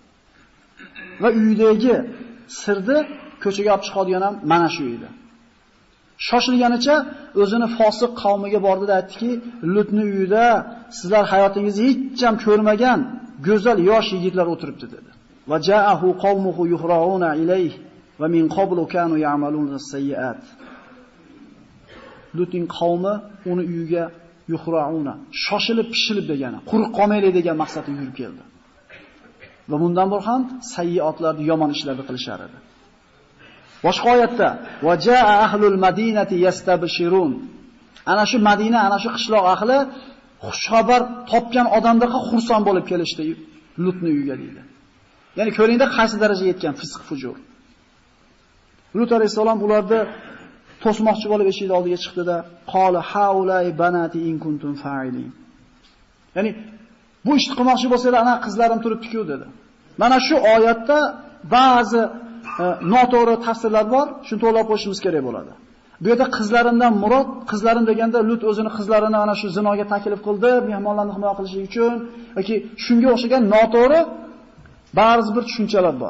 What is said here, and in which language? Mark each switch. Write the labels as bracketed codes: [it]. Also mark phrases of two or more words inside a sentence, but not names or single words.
[uz] Va uydagi sirni ko'chaga olib chiqadigan ham mana shu edi. Shoshilganicha o'zini fosiq qavmiga bordi va aytdiki, Lutning uyida sizlar hayotingizda hech ham ko'rmagan go'zal yosh yigitlar o'tiribdi dedi. [ar] وجاءه قومه يهرعون إليه ومن قبل كانوا يعملون السيئات. [uz] Lutning qavmi uni uyiga yuhra'una, shoshilib pishilib degani, quruq qolmaylik degan maqsadda yurib keldi. Va bundan bor ham sayyi'atlarni, yomon ishlarni qilishar edi. Boshqa oyatda [ar] وجاء أهل المدينة يستبشرون. [uz] Ana shu Madina, ana shu qishloq ahli xushxabar topgan odamlarga xursand bo'lib kelishdi Lutning uyiga deydi. Ya'ni ko'ringda qaysi darajaga yetgan fisq fujur. Lut alayhisalom ularni to'smoqchi bo'lib eshik oldiga chiqdi-da, [ar] قال هؤلاء بناتي إن كنتم فاعلين. [uz] Ya'ni bu ishni qilmoqchi bo'lsanglar, ana qizlarim turibdi-ku dedi. Mana shu oyatda ba'zi noto'g'ri tafsirlar bor, shuni to'g'rilab qo'yishimiz kerak bo'ladi. Bu yerda qizlarimdan murod, qizlarim deganda Lut o'zini qizlarini ana shu zinoga taklif qildi, mehmonlarni himoya qilish uchun yoki shunga o'xshagan noto'g'ri ba'zi bir tushunchalar bor.